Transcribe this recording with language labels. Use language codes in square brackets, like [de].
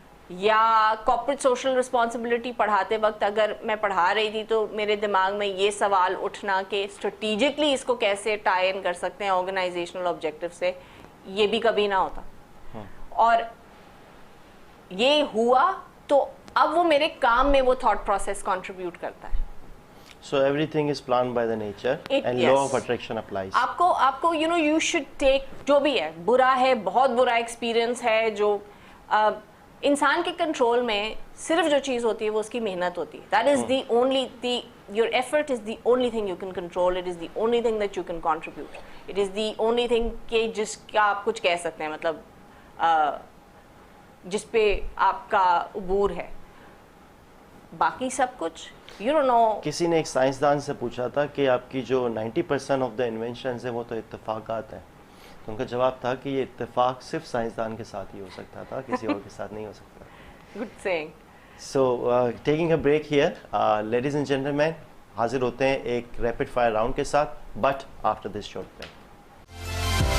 [ur] یا corporate social responsibility پڑھاتے وقت اگر میں پڑھا رہی تھی تو میرے دماغ میں یہ سوال اٹھنا کہ اسٹریٹجکلی اس کو کیسے ٹائی ان کر سکتے ہیں آرگنائزیشنل آبجیکٹیو سے, یہ بھی کبھی نہ ہوتا. اور یہ ہوا تو اب وہ میرے کام میں وہ تھاٹ پروسیس کنٹریبیوٹ کرتا ہے. [en] So everything is planned by the nature and law of attraction applies. [ur] آپ کو [en] you know you should take [ur] جو بھی ہے, برا ہے, بہت برا ایکسپیرئنس ہے, جو انسان کے کنٹرول میں صرف جو چیز ہوتی ہے وہ اس کی محنت ہوتی ہے. [en] That is the only your effort is the only thing you can control. It is the only thing that you can contribute. It is the only thing [ur] کہ جس کا آپ کچھ کہہ سکتے ہیں, مطلب جس پہ آپ کا عبور ہے. باقی سب کچھ [en] you don't know. [ur] کسی نے ایک سائنسدان سے پوچھا تھا کہ آپ کی جو 90% آف دا انوینشنز ہیں وہ تو اتفاقات ہیں, تو ان کا جواب تھا کہ یہ اتفاق صرف سائنسدان کے ساتھ ہی ہو سکتا تھا, کسی اور کے ساتھ نہیں ہو سکتا. [en] Good saying. So taking a break here, ladies and gentlemen, [ur] حاضر ہوتے ہیں ایک ریپڈ فائر راؤنڈ کے ساتھ, [en] but after this short break.